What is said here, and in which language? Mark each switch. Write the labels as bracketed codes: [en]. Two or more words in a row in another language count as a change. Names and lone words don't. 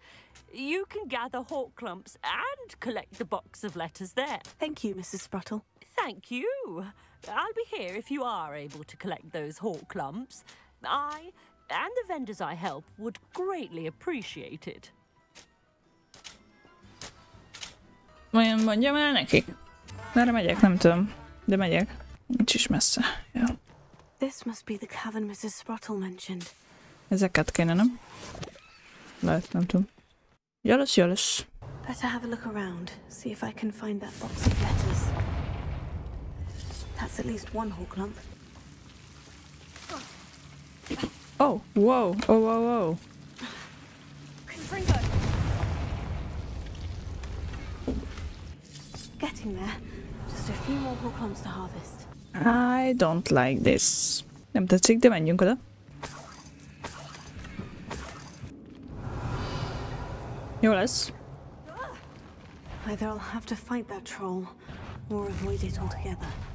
[en] You can gather 𝑜𝓁𝓃s and collect the box of letters there. Thank you, Mrs. Sprottle. Thank you. I'll be here if you are able to collect those 𝑜𝓁𝓃s. I and the vendors I help would greatly appreciate it. [hu] Olyan mondjam el nekik? Merre megyek? Nem tudom. De megyek. Nincs is messze. Ja. [en] This must be the cavern Mrs. Sprottle mentioned. [hu] Ezeket kéne, nem? Lehet, nem tudom. [en] 𝑜𝓁𝓃. Better have a look around, see if I can find that box of letters. That's at least one 𝑜𝓁𝓃. Oh, whoa, oh, whoa, whoa. Getting there. Just a few more 𝑜𝓁𝓃s to harvest. I don't like this. [hu] Nem tetszik, de menjünk oda. Jó lesz. [en] Either I'll have to fight that troll, or avoid it altogether.